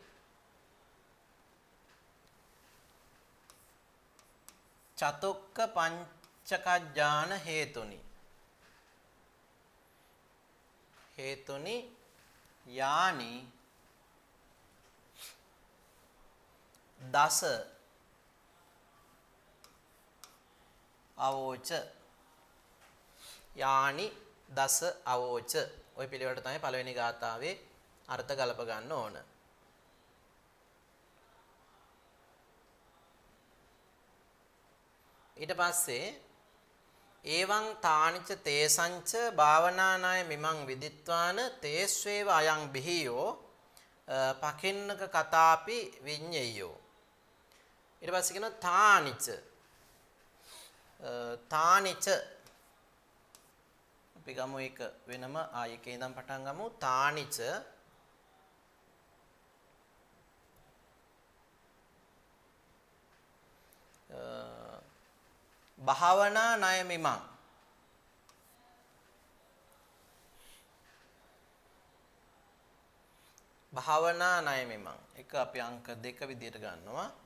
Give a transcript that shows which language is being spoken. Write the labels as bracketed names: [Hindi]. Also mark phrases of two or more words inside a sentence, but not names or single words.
[Pali] චතුක්ක පංචකජ්ජාන හේතුනි යානි දස අවෝච යානි දස අවෝච. [Sinhala] ওই පිළිවෙලට තමයි පළවෙනි ගාථාවේ අර්ථ ගලප ගන්න ඕන. ඊට පස්සේ [Pali] එවං තානිච තේසංච භාවනානාය මිමං විදිත්වාන තේස්වේව අයං බිහියෝ පකින්නක කතාපි විඤ්ඤයෝ. [Sinhala] ඊට පස්සේ කියනවා තානිච තානිච අපි ගමු එක වෙනම ආයකේ ඉඳන් පටන් ගමු. [Pali] තානිච භාවනා ණය මිමං භාවනා ණය මිමං [Sinhala] එක අපි අංක 2 විදියට ගන්නවා.